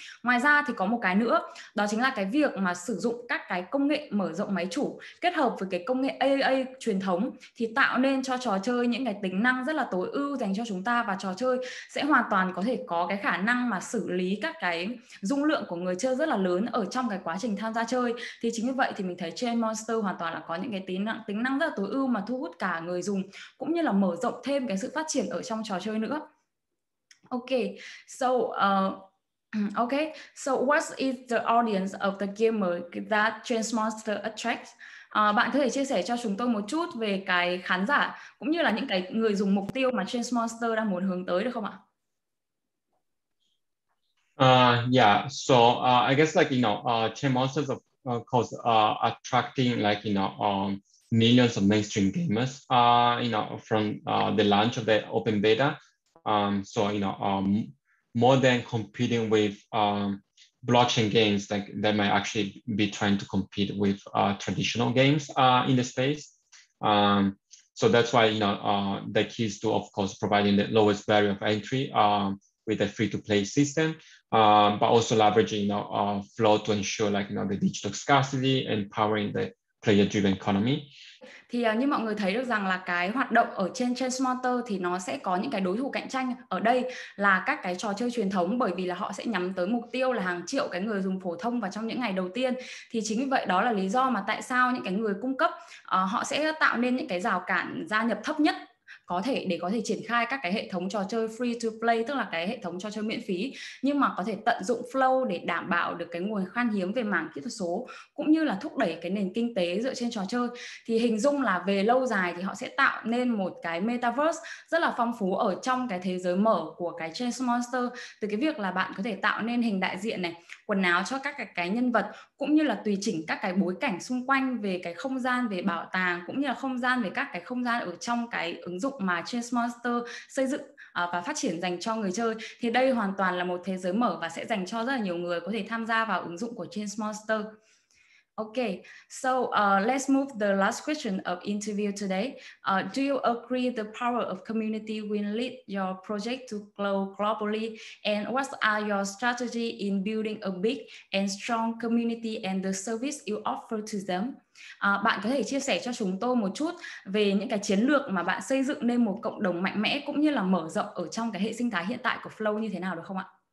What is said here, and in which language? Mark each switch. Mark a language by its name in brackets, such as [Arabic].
[Vietnamese] Ngoài ra thì có một cái nữa, đó chính là cái việc mà sử dụng các cái công nghệ mở rộng máy chủ kết hợp với cái công nghệ AA truyền thống thì tạo nên cho trò chơi những cái tính năng rất là tối ưu dành cho chúng ta, và trò chơi sẽ hoàn toàn có thể có cái khả năng mà xử lý các cái dung lượng của người chơi rất là lớn ở trong cái quá trình tham gia chơi. Thì chính vì vậy thì mình thấy Chainmonsters hoàn toàn là có những cái tính năng rất là tối ưu mà thu hút cả người dùng, cũng như là mở rộng thêm cái sự phát triển ở trong trò chơi nữa. [English] Okay, so okay, so what is the audience of the gamer that Chainmonsters attracts? [Vietnamese] Bạn có thể chia sẻ cho chúng tôi một chút về cái khán giả cũng như là những cái người dùng mục tiêu mà Chainmonsters đang muốn hướng tới được không ạ? [English] Yeah, so I guess like Chainmonsters of course attracting like millions of mainstream gamers from the launch of the open beta. So more than competing with blockchain games, like they might actually be trying to compete with traditional games in the space. So that's why the key is to, of course, providing the lowest barrier of entry with a free-to-play system, but also leveraging flow to ensure like the digital scarcity and powering the player-driven economy. [Vietnamese] Thì như mọi người thấy được rằng là cái hoạt động ở trên Chainmonsters thì nó sẽ có những cái đối thủ cạnh tranh ở đây là các cái trò chơi truyền thống, bởi vì là họ sẽ nhắm tới mục tiêu là hàng triệu cái người dùng phổ thông vào trong những ngày đầu tiên. Thì chính vì vậy đó là lý do mà tại sao những cái người cung cấp họ sẽ tạo nên những cái rào cản gia nhập thấp nhất để có thể triển khai các cái hệ thống trò chơi free to play, tức là cái hệ thống trò chơi miễn phí, nhưng mà có thể tận dụng flow để đảm bảo được cái nguồn khan hiếm về mảng kỹ thuật số, cũng như là thúc đẩy cái nền kinh tế dựa trên trò chơi. Thì hình dung là về lâu dài thì họ sẽ tạo nên một cái metaverse rất là phong phú ở trong cái thế giới mở của cái Chainmonsters, từ cái việc là bạn có thể tạo nên hình đại diện này, quần áo cho các cái nhân vật, cũng như là tùy chỉnh các cái bối cảnh xung quanh về cái không gian về bảo tàng, cũng như là không gian về các cái không gian ở trong cái ứng dụng mà Chainmonsters xây dựng và phát triển dành cho người chơi. Thì đây hoàn toàn là một thế giới mở và sẽ dành cho rất là nhiều người có thể tham gia vào ứng dụng của Chainmonsters. [English] Okay, so let's move the last question of interview today. Do you agree the power of community will lead your project to grow globally? And what are your strategy in building a big and strong community and the service you offer to them? [Vietnamese] Bạn có thể chia sẻ cho chúng tôi một chút về những cái chiến lược mà bạn xây dựng nên một cộng đồng mạnh mẽ cũng như là mở rộng ở trong cái hệ sinh thái hiện tại của Flow như thế nào được không ạ?